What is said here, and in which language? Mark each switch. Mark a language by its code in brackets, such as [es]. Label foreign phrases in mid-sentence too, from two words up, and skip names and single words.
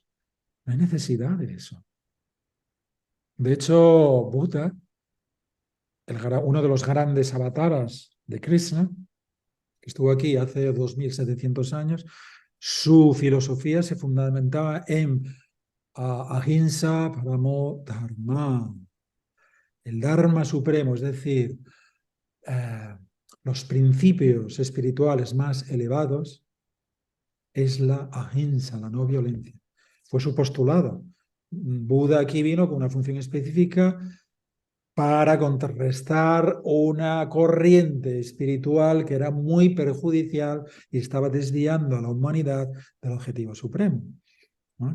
[es] No hay necesidad de eso. De hecho, Buda, uno de los grandes avataras de Krishna, que estuvo aquí hace 2700 años, su filosofía se fundamentaba en [sa] अहिंसा परमो धर्म, [es] el dharma supremo, es decir, los principios espirituales más elevados es la ahimsa, la no violencia. Fue su postulado. Buda aquí vino con una función específica para contrarrestar una corriente espiritual que era muy perjudicial y estaba desviando a la humanidad del objetivo supremo, ¿no?